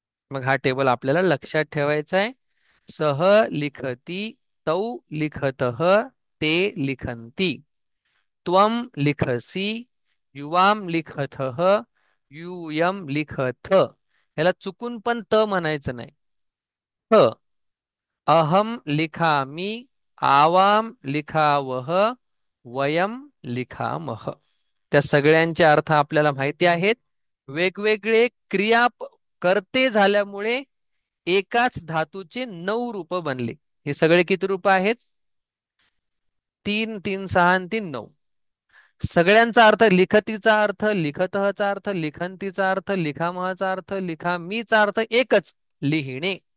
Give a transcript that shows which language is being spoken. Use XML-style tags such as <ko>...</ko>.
<mr>मग हा टेबल आपल्याला लक्षात ठेवायचा आहे।</mr> <sa>सह लिखती तौ लिखतः ते लिखन्ति त्वम लिखसि युवाम लिखतः यूयम लिखथ।</sa> <mr>याला चुकून पण त म्हणायचं नाही।</mr> <sa>ह अहम लिखामि आवाम लिखावह वयम लिखामह।</sa> <mr>त्या सगळ्यांचे अर्थ आपल्याला माहिती आहेत। वेगवेगळे क्रिया करते झाल्यामुळे एकाच धातूचे 9 रूप बनले। हे सगळे किती रूप आहेत, 3 3 6 आणि 3 9। सगळ्यांचा अर्थ लिखतीचा अर्थ लिखतःचा अर्थ लिखंतीचा अर्थ लिखामहचा अर्थ लिखामीचा अर्थ एकच लिहिणे।</mr>